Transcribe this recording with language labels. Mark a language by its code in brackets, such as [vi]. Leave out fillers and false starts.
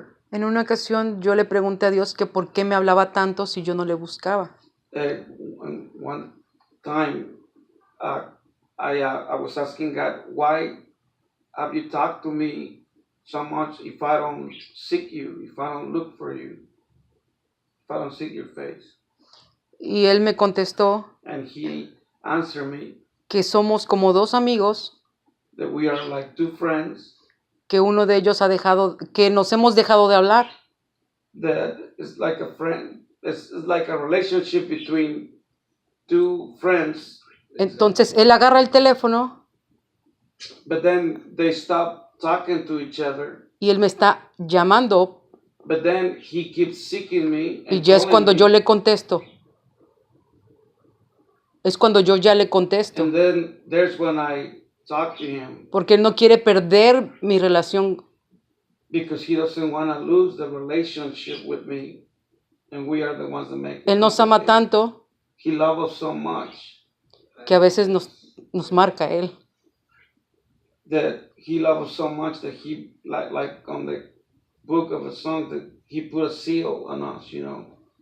[es] En una ocasión yo le pregunté a Dios que por qué me hablaba tanto si yo no le buscaba. [en] One time I was asking God, why have you talked to me so much if I don't seek you, if I don't look for you, if I don't seek your face? [es] Y él me contestó [en] And he answered me [es] que somos como dos amigos, [en] that we are like two friends, [es] que uno de ellos que nos hemos dejado de hablar. [en] That is like a friend, it's like a relationship between two friends. [es] Entonces él agarra el teléfono, [en] but then they stop talking to each other. [es] Y él me está llamando. [en] But then he keeps seeking me. [es] Y ya es cuando yo le contesto. Es cuando yo ya le contesto. [en] And then there's when I talk to him. [es] Porque él no quiere perder mi relación. [en] Because he doesn't want to lose the relationship with me. And we are the ones that make it. [es] Él nos ama tanto. [en] He loves us so much. [es] Que a veces nos marca él. [en] That he loves us so much that he, like on the book of a song, that he put a seal on us, you know.